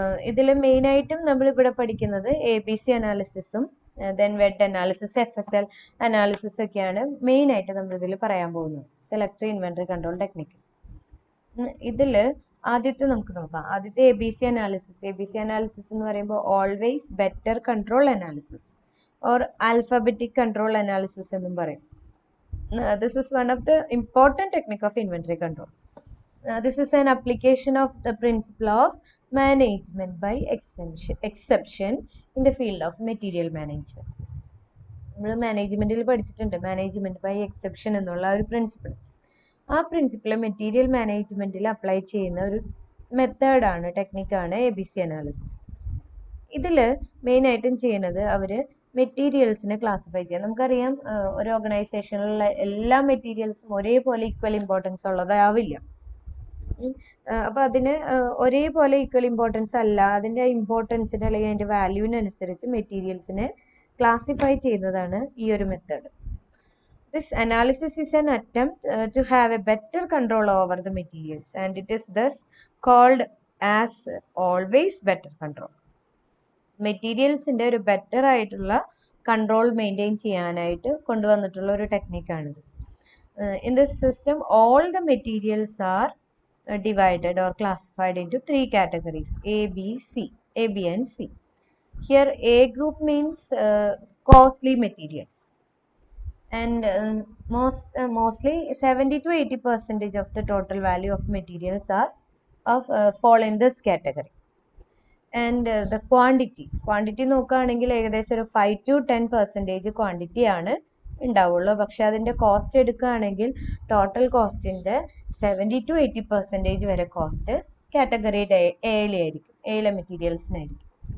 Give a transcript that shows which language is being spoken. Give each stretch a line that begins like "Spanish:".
Malayalam: ഇതിൽ മെയിനായിട്ടും നമ്മളിവിടെ പഠിക്കുന്നത് ABC അനാലിസിസും then wed analysis, FSL analysis ഒക്കെയാണ് മെയിനായിട്ട് നമ്മളിതിൽ പറയാൻ പോകുന്നത് സെലക്റ്റീവ് ഇൻവെന്ററി കൺട്രോൾ ടെക്നിക്ക്. ഇതിൽ ആദ്യത്തെ നമുക്ക് നോക്കാം. ആദ്യത്തെ ABC അനാലിസിസ്. ABC അനാലിസിസ് എന്ന് പറയുമ്പോൾ always better control analysis or alphabetic control analysis എന്നും പറയും.
English: This is one of the important technique of inventory control. This is an application of the principle of management by exception in the field of material management.
Malayalam: നമ്മൾ മാനേജ്മെന്റിൽ പഠിച്ചിട്ടുണ്ട് management by exception എന്നുള്ള ഒരു principle. ആ principle material മാനേജ്മെന്റിൽ apply ചെയ്യുന്ന ഒരു മെത്തേഡാണ്, ടെക്നിക്കാണ് ABC അനാലിസിസ്. ഇതിൽ മെയിനായിട്ടും ചെയ്യുന്നത് അവർ മെറ്റീരിയൽസിനെ ക്ലാസിഫൈ ചെയ്യാം. നമുക്കറിയാം ഒരു ഓർഗനൈസേഷനിലുള്ള എല്ലാ മെറ്റീരിയൽസും ഒരേപോലെ ഈക്വൽ ഇമ്പോർട്ടൻസ് ഉള്ളതാവില്ല. അപ്പോൾ അതിന് ഒരേപോലെ ഈക്വൽ ഇമ്പോർട്ടൻസ് അല്ല, അതിൻ്റെ ഇമ്പോർട്ടൻസിന് അല്ലെങ്കിൽ അതിൻ്റെ വാല്യൂവിനനുസരിച്ച് മെറ്റീരിയൽസിനെ ക്ലാസിഫൈ ചെയ്യുന്നതാണ് ഈ ഒരു method.
English: This analysis is an attempt to have a better control over the materials and it is thus called as always better control.
Malayalam: മെറ്റീരിയൽസിന്റെ ഒരു ബെറ്റർ ആയിട്ടുള്ള കൺട്രോൾ മെയിൻറ്റെയിൻ ചെയ്യാനായിട്ട് കൊണ്ടുവന്നിട്ടുള്ള ഒരു ടെക്നിക്കാണിത്.
English: In this system all the materials are divided or classified into 3 categories, A, B and C. Here A group means costly materials and mostly 70 to 80% of the total value of materials are fall in this category. And the quantity
Malayalam: നോക്കുകയാണെങ്കിൽ ഏകദേശം ഒരു 5 to 10% quantity ആണ് ഉണ്ടാവുള്ളൂ. പക്ഷെ അതിൻ്റെ cost എടുക്കുകയാണെങ്കിൽ total കോസ്റ്റിൻ്റെ 70 to 80% വരെ cost category എയിലായിരിക്കും, എയിലെ മെറ്റീരിയൽസിനായിരിക്കും.